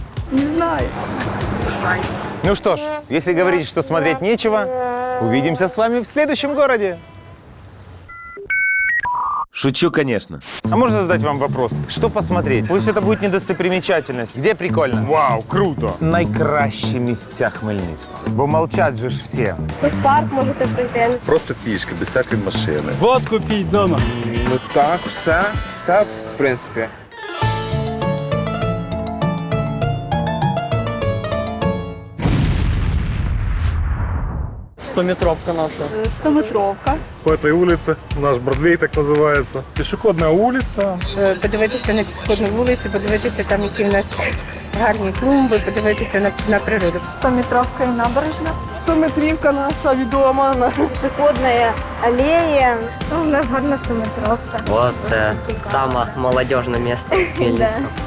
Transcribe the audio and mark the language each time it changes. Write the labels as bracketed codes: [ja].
[ru] Не знаю. Ну что ж, если говорить, что смотреть нечего, увидимся с вами в следующем городе. Шучу, конечно. А можно задать вам вопрос? Что посмотреть? Пусть это будет недостопримечательность. Где прикольно? Вау, круто! [uk] Найкращі місця Хмельницького. Бо молчать же ж всі. Хоч парк можете прийти. Просто пішки, без всякої машини. Водку піть вдома. Так, все, в принципі. Стометровка наша. 100-метровка. [ru] По этой улице, наш Бродвей так называется. Пешеходная улица. [uk] Подивитися на пішохідну вулицю, подивитися там, які в нас гарні клумби, подивитися на природу. [ru] 100-метровка и набережна. [uk] 100-метрівка наша відома. [ru] Пешеходная аллея. [uk] У нас гарна 100-метровка. Вот саме молодежне місце в Хмельницькому.